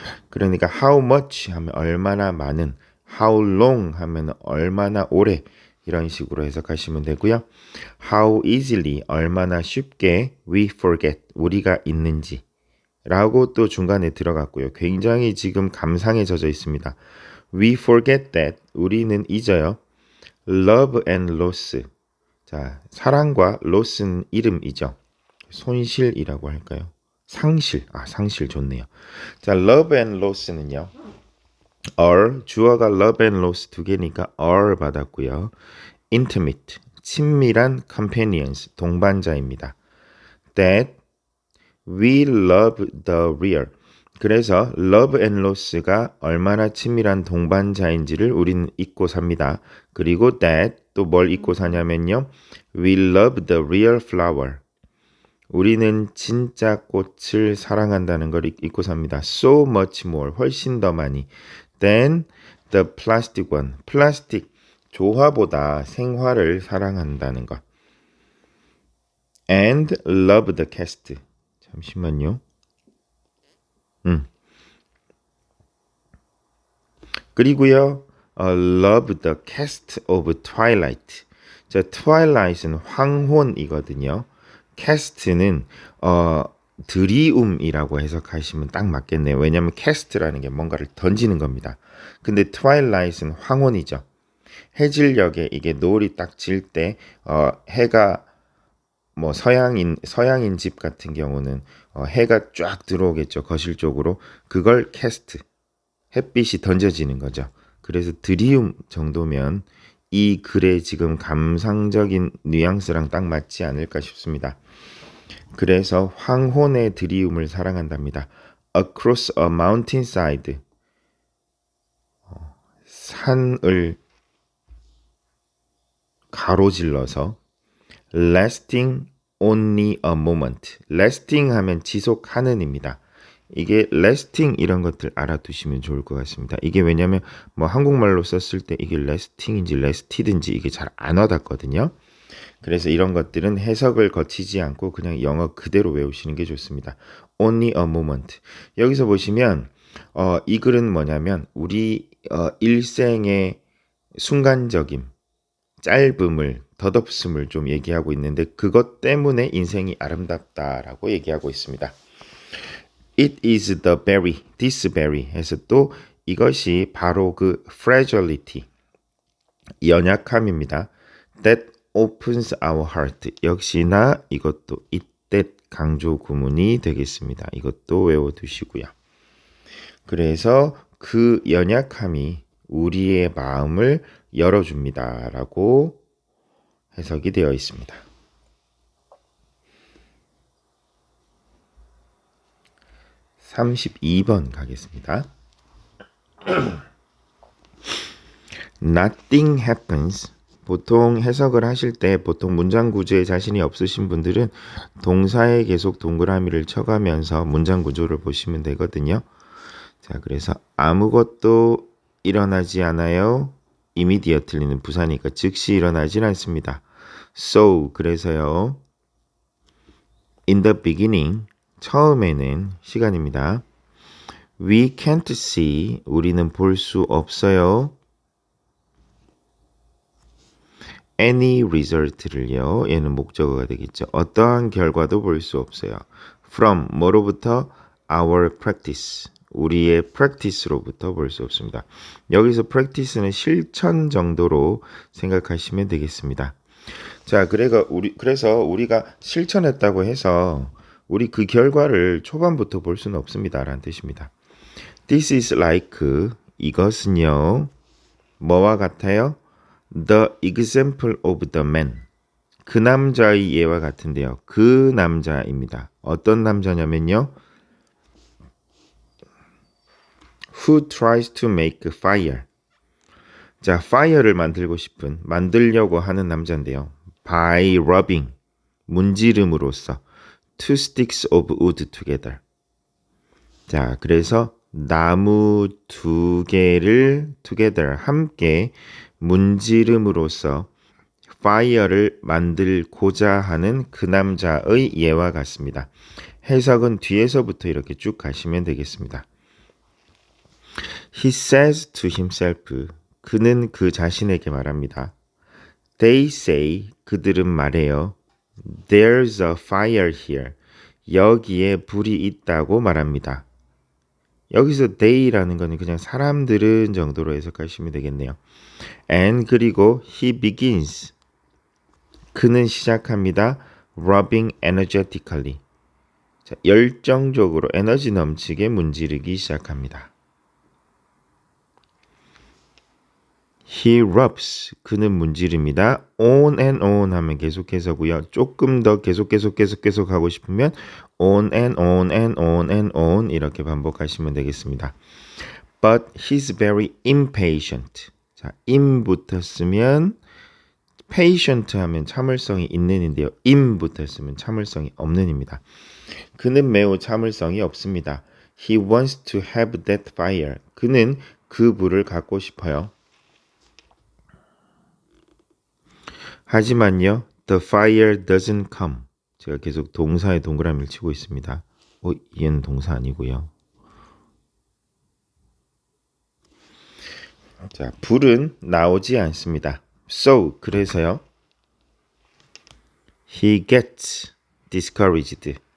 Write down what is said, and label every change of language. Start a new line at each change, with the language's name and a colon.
Korean: 그러니까
English: how much
Korean: 하면 얼마나 많은,
English: how long
Korean: 하면 얼마나 오래 이런 식으로 해석하시면 되고요.
English: How easily
Korean: 얼마나 쉽게
English: we forget
Korean: 우리가 잊는지 라고 또 중간에 들어갔고요. 굉장히 지금 감상에 젖어 있습니다.
English: We forget that
Korean: 우리는 잊어요.
English: Love and loss.
Korean: 자, 사랑과 loss는 이름이죠. 손실이라고 할까요? 상실. 상실 좋네요. 자,
English: love and loss
Korean: 는요. are 주어가 love and loss 두 개니까 are 받았고요. intimate 친밀한 companions 동반자입니다.
English: That we love the real.
Korean: 그래서 love and loss가 얼마나 친밀한 동반자인지를 우리는 잊고 삽니다. 그리고 that 또 뭘 잊고 사냐면요.
English: We love the real flower.
Korean: 우리는 진짜 꽃을 사랑한다는 걸 잊고 삽니다.
English: So much more,
Korean: 훨씬 더 많이.
English: Than the plastic one.
Korean: 플라스틱 조화보다 생화를 사랑한다는 것.
English: And love the cast.
Korean: 잠시만요. 그리고요.
English: love the cast of twilight.
Korean: 자, twilight은 황혼이거든요. cast는 드리움이라고 해석하시면 딱 맞겠네요. 왜냐하면 cast라는 게 뭔가를 던지는 겁니다. 근데 twilight은 황혼이죠. 해질녘에 이게 노을이 딱 질 때 해가 뭐 서양인 집 같은 경우는 해가 쫙 들어오겠죠. 거실 쪽으로. 그걸 cast. 햇빛이 던져지는 거죠. 그래서 드리움 정도면 이 글의 지금 감상적인 뉘앙스랑 딱 맞지 않을까 싶습니다. 그래서 황혼의 드리움을 사랑한답니다.
English: Across a mountainside.
Korean: 산을 가로질러서
English: lasting only a moment.
Korean: lasting 하면 지속하는입니다. 이게 lasting 이런 것들 알아두시면 좋을 것 같습니다. 이게 왜냐면 뭐 한국말로 썼을 때 이게 lasting인지 lasted인지 이게 잘 안 와닿거든요. 그래서 이런 것들은 해석을 거치지 않고 그냥 영어 그대로 외우시는 게 좋습니다.
English: Only a moment.
Korean: 여기서 보시면 이 글은 뭐냐면 우리 일생의 순간적인 짧음을 덧없음을 좀 얘기하고 있는데 그것 때문에 인생이 아름답다라고 얘기하고 있습니다.
English: It is the berry, this berry
Korean: 해서 또 이것이 바로 그
English: fragility,
Korean: 연약함입니다.
English: That opens our heart.
Korean: 역시나 이것도
English: it that
Korean: 강조 구문이 되겠습니다. 이것도 외워두시고요. 그래서 그 연약함이 우리의 마음을 열어줍니다. 라고 해석이 되어 있습니다. 32번 가겠습니다.
English: Nothing happens.
Korean: 보통 해석을 하실 때 보통 문장 구조에 자신이 없으신 분들은 동사에 계속 동그라미를 쳐가면서 문장 구조를 보시면 되거든요. 자, 그래서 아무것도 일어나지 않아요. immediately는 부사니까 즉시 일어나질 않습니다. So, 그래서요.
English: In the beginning,
Korean: 처음에는 시간입니다.
English: We can't see,
Korean: 우리는 볼 수 없어요.
English: any result
Korean: 를요. 얘는 목적어가 되겠죠. 어떠한 결과도 볼 수 없어요. from, 뭐로부터?
English: our practice,
Korean: 우리의 practice로부터 볼 수 없습니다. 여기서 practice는 실천 정도로 생각하시면 되겠습니다. 자, 그래서 우리가 실천했다고 해서 우리 그 결과를 초반부터 볼 수는 없습니다. 라는 뜻입니다.
English: This is like, 이것은요.
Korean: 뭐와 같아요?
English: The example of the man.
Korean: 그 남자의 예와 같은데요. 그 남자입니다. 어떤 남자냐면요.
English: Who tries to make fire.
Korean: 자, fire를 만들려고 하는 남자인데요.
English: By rubbing,
Korean: 문지름으로써
English: two sticks of wood together.
Korean: 자, 그래서 나무 두 개를 together, 함께 문지름으로써 fire를 만들고자 하는 그 남자의 예와 같습니다. 해석은 뒤에서부터 이렇게 쭉 가시면 되겠습니다.
English: He says to himself,
Korean: 그는 그 자신에게 말합니다.
English: They say,
Korean: 그들은 말해요.
English: There's a fire here.
Korean: 여기에 불이 있다고 말합니다. 여기서 they라는 거는 그냥 사람들은 정도로 해석하시면 되겠네요.
English: And 그리고 he begins.
Korean: 그는 시작합니다.
English: rubbing energetically.
Korean: 자, 열정적으로 에너지 넘치게 문지르기 시작합니다. He rubs. 그는 문지릅니다. on and on 하면 계속해서고요. 조금 더 계속 하고 싶으면
English: on and on and on
Korean: and on 이렇게 반복하시면 되겠습니다.
English: But he's very impatient.
Korean: 자, im 붙었으면 patient 하면 참을성이 있는인데요. im 붙었으면 참을성이 없는입니다. 그는 매우 참을성이 없습니다.
English: He wants to have that fire.
Korean: 그는 그 불을 갖고 싶어요. 하지만요,
English: the fire doesn't come.
Korean: 제가 계속 동사에 동그라미를 치고 있습니다. 얘는 동사 아니고요. 자, 불은 나오지 않습니다. So, 그래서요.
English: He gets discouraged.